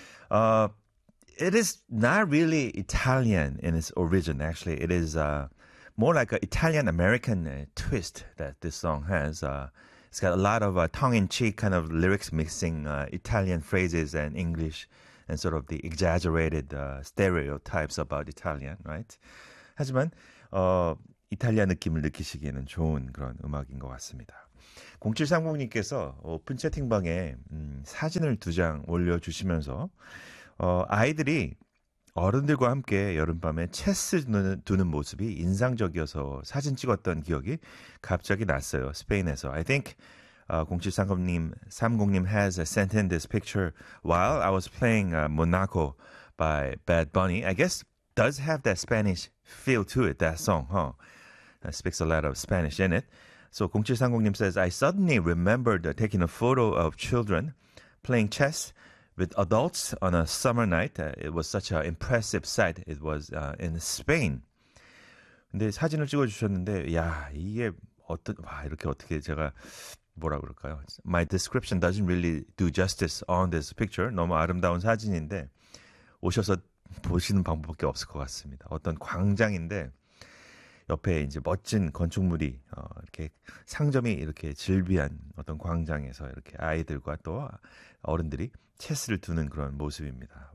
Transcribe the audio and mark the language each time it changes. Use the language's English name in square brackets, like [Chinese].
[English] It is not really Italian in its origin, actually. It is more like an Italian-American twist that this song has. It's got a lot of tongue-in-cheek kind of lyrics mixing Italian phrases and English and sort of the exaggerated stereotypes about Italian, right? [Korean] 하지만 이탈리아 느낌을 느끼시기에는 좋은 그런 음악인 것 같습니다. 0730님께서 오픈 채팅방에 사진을 두 장 올려주시면서 아이들이 어른들과 함께 여름밤에 체스 두는 모습이 인상적이어서 사진 찍었던 기억이 갑자기 났어요. 스페인에서. [English] I think 0730님 has sent in this picture while I was playing Monaco by Bad Bunny. I guess does have that Spanish feel to it, that song, huh? That speaks a lot of Spanish in it. So 0730님 says, I suddenly remembered taking a photo of children playing chess with adults on a summer night. It was such an impressive sight. It was in Spain. [Korean] 근데 사진을 찍어주셨는데, 야, 이게 어떤, 와, 이렇게 어떻게 제가, 뭐라 그럴까요? [English] My description doesn't really do justice on this picture. [Korean] 너무 아름다운 사진인데, 오셔서 보시는 방법밖에 없을 것 같습니다. 어떤 광장인데, 옆에 이제 멋진 건축물이 이렇게 상점이 이렇게 즐비한 어떤 광장에서 이렇게 아이들과 또 어른들이 체스를 두는 그런 모습입니다.